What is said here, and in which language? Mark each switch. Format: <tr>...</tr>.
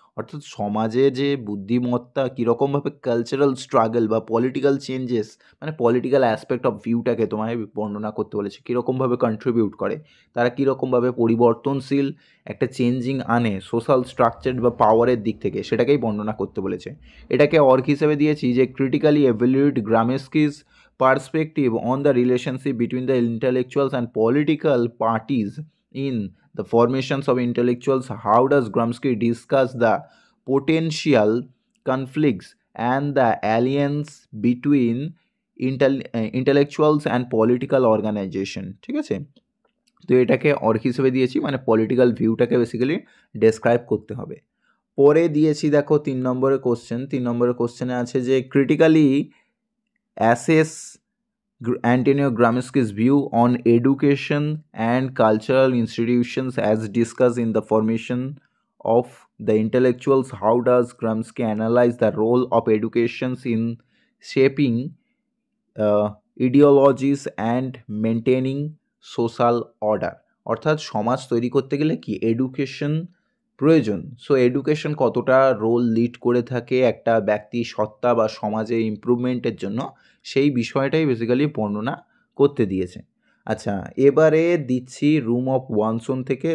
<bn>অর্থাৎ সমাজে যে বুদ্ধিমত্তা কীরকমভাবে কালচারাল স্ট্রাগল বা পলিটিক্যাল চেঞ্জেস, মানে পলিটিক্যাল অ্যাসপেক্ট অফ ভিউটাকে তোমায় বর্ণনা করতে বলেছে, কীরকমভাবে কন্ট্রিবিউট করে, তারা কীরকমভাবে পরিবর্তনশীল একটা চেঞ্জিং আনে সোশ্যাল স্ট্রাকচার বা পাওয়ারের দিক থেকে, সেটাকেই বর্ণনা করতে বলেছে। এটাকে অর্ক হিসেবে দিয়েছি যে</bn> <en>Critically evaluate Gramsci's perspective on the relationship between the intellectuals and political parties in the formations of intellectuals. How does Gramsci discuss the potential conflicts and the alliance between intellectuals and political organization,</en> <bn>ঠিক আছে। তো এটাকে অর্ক হিসেবে দিয়েছি, মানে political ভিউটাকে basically describe করতে হবে। পরে দিয়েছি দেখো 3 নম্বরের কোশ্চেন। 3 নম্বরের কোশ্চেনে আছে যে</bn> <en>Critically assess Antonio Gramsci's view on education and cultural institutions as discussed in the formation of the intellectuals. How does Gramsci analyze the role of education in shaping ideologies and maintaining social order?</en> <bn>অর্থাৎ সমাজ তৈরি করতে গেলে কি education প্রয়োজন। So education কতটা role lead করে থাকে একটা ব্যক্তি সত্তা বা সমাজের ইমপ্রুভমেন্টের জন্য, সেই বিষয়টাই বেসিক্যালি বর্ণনা করতে দিয়েছে। আচ্ছা, এবারে দিচ্ছি রুম অফ ওয়ানসন থেকে।</bn>